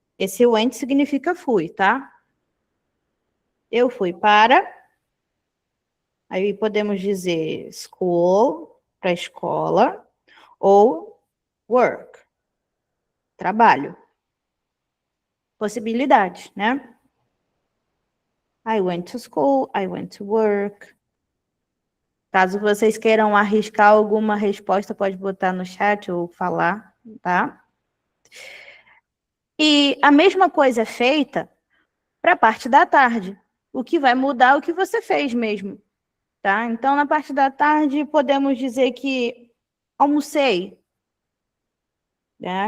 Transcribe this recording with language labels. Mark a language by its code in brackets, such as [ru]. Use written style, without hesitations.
[pt] Esse went significa fui, tá? Eu fui para... Aí podemos dizer school, para a escola, ou work, trabalho. Possibilidades, né? [en] I went to school, I went to work. [pt] Caso vocês queiram arriscar alguma resposta, pode botar no chat ou falar, tá? E a mesma coisa é feita para a parte da tarde. O que vai mudar é o que você fez mesmo, tá? Então, na parte da tarde, podemos dizer que almocei, né?